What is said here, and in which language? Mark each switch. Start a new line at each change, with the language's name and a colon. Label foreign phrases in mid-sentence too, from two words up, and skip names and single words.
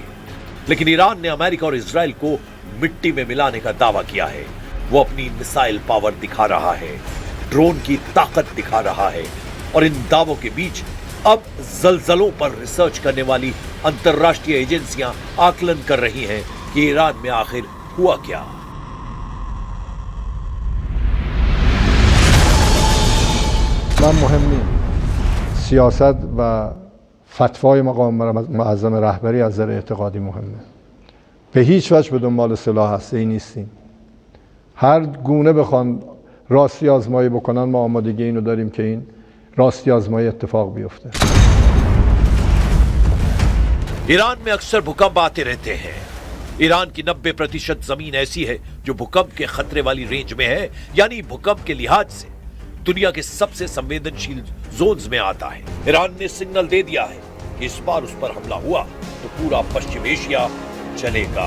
Hindi: लेकिन ईरान ने अमेरिका और इजराइल को मिट्टी में मिलाने का दावा किया है। वो अपनी मिसाइल पावर दिखा रहा है, ड्रोन की ताकत दिखा रहा है, और इन दावों के बीच अब जलजलों पर रिसर्च करने वाली अंतरराष्ट्रीय एजेंसियां आकलन कर रही हैं कि ईरान में आखिर हुआ क्या।
Persian: مهم نیست. سیاست و فتوای مقام معظم رهبری از نظر اعتقادی مهمه. به هیچ وجه به دنبال سلاح هسته‌ای نیستیم. هر گونه بخوان راستی آزمایی بکنن، ما آمادگی اینو داریم که این راستی آزمایی اتفاق بیفته.
Hindi: ईरान में अक्सर भूकंप आते रहते हैं। ईरान की 90% जमीन ऐसी है जो भूकंप के खतरे वाली रेंज में है, यानी भूकंप के लिहाज से दुनिया के सबसे संवेदनशील जोन्स में आता है। ईरान ने सिग्नल दे दिया है कि इस बार उस पर हमला हुआ तो पूरा पश्चिम एशिया चलेगा।